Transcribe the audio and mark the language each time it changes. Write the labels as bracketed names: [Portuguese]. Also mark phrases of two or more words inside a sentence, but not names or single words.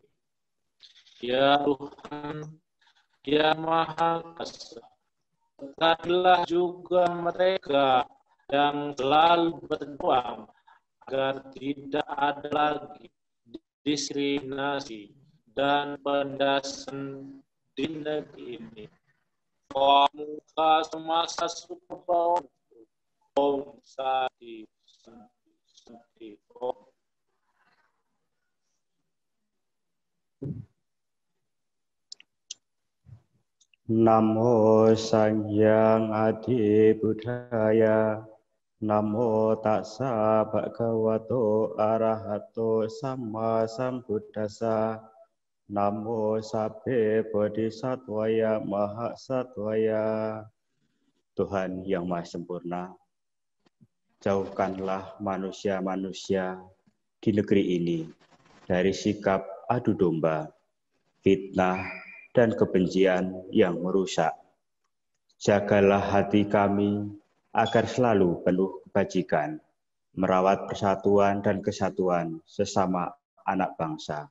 [Indonesian] Ya Tuhan, Yang Maha Kuasa, berkatilah juga mereka yang selalu berjuang agar tidak ada lagi diskriminasi dan penindasan di negeri ini. muka semasa suka sadi [Pali] Namo Sang Hyang Adi Buddhaya. Namo Tassa Bhagavato Arahato Samma Sambuddhassa. [Sanskrit] Namo Sabbe Bodhisattvaya Mahasattvaya. [Indonesian] Tuhan yang Maha Sempurna, jauhkanlah manusia-manusia di negeri ini dari sikap adu domba, fitnah, dan kebencian yang merusak. Jagalah hati kami agar selalu penuh kebajikan, merawat persatuan dan kesatuan sesama anak bangsa.